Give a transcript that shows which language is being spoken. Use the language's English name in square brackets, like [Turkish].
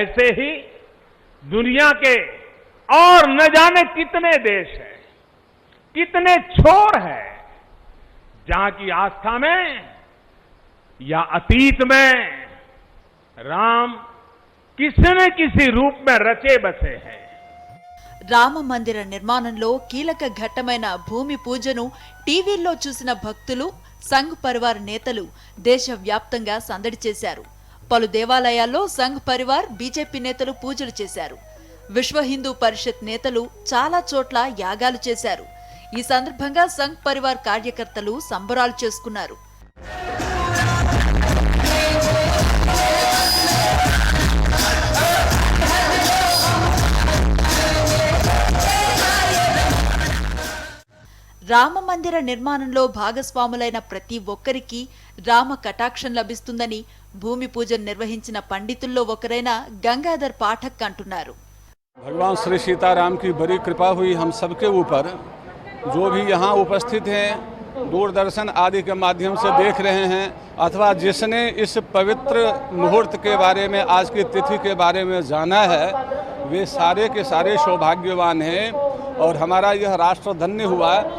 [Hindi] ऐसे ही दुनिया के और न जाने कितने देश हैं, कितने छोर हैं, जहां की आस्था में या अतीत में राम किसी न किसी रूप में रचे बसे हैं। [Telugu] రామ మందిర నిర్మాణంలో కీలక ఘట్టమైన భూమి పూజను టీవీల్లో చూసిన భక్తులు, సంఘ్ పరివార్ నేతలు దేశవ్యాప్తంగా సందడి చేశారు. పలు దేవాలయాల్లో సంఘ్ పరివార్, బీజేపీ నేతలు పూజలు చేశారు. విశ్వ హిందూ పరిషత్ నేతలు చాలా చోట్ల యాగాలు చేశారు. ఈ సందర్భంగా సంఘ్ పరివార్ కార్యకర్తలు సంబరాలు చేసుకున్నారు. రామ మందిర నిర్మాణంలో భాగస్వాములైన ప్రతి ఒక్కరికి రామ కటాక్షం లభిస్తుందని భూమి పూజను నిర్వహించిన పండితుల్లో ఒకరైన గంగాధర్ పాఠక్ అంటున్నారు. [Hindi] भगवान श्री सीताराम की बड़ी कृपा हुई हम सबके ऊपर। जो भी यहाँ उपस्थित हैं, दूरदर्शन आदि के माध्यम से देख रहे हैं, अथवा जिसने इस पवित्र मुहूर्त के बारे में, आज की तिथि के बारे में जाना है, वे सारे के सारे सौभाग्यवान हैं और हमारा यह राष्ट्र धन्य हुआ।